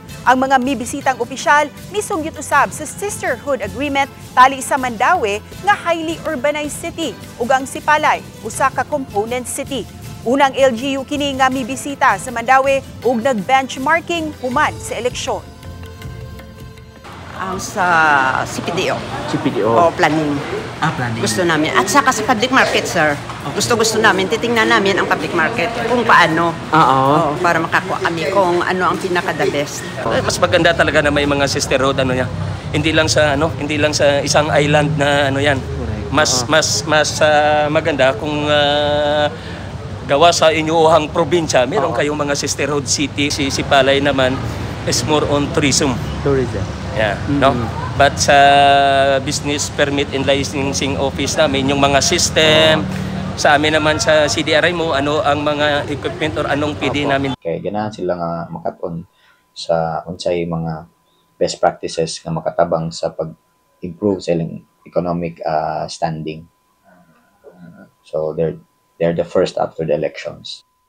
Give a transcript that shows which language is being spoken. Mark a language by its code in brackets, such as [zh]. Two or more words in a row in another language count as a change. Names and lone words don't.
[ceb] Ang mga mibisitang opisyal misugyot usab sa Sisterhood Agreement tali sa Mandaue nga [en] highly urbanized city [ceb] ug ang Sipalay usa ka [en] component city. [ceb] Unang LGU kini nga mibisita sa Mandaue ug nag-benchmarking human sa eleksyon. Ang sa CPDO. CPDO? O planning. Planning. [tl] Gusto namin. At saka sa public market, sir. Gusto namin. Titingnan namin ang public market kung paano. Oo. Para makakuha kami kung ano ang pinaka- [en] the best. [tl] Mas maganda talaga na may mga [en] sister road [tl] Hindi lang sa isang island na yan. Mas maganda kung gawa sa inyuhang probinsya. Meron kayong mga [en] sister road city. [tl] Si Sipalay naman is [en] more on tourism. [tl] Yeah, no? But sa [en] Business Permit and Licensing Office [tl] namin, yung mga system, sa amin naman sa CDRMO, ano ang mga equipment or anong PD namin. [ceb] Kaya ganahan sila nga makaton sa unsay mga [en] best practices [ceb] nga makatabang sa pag-improve sa ilang [en] economic standing. So they're the first after the elections.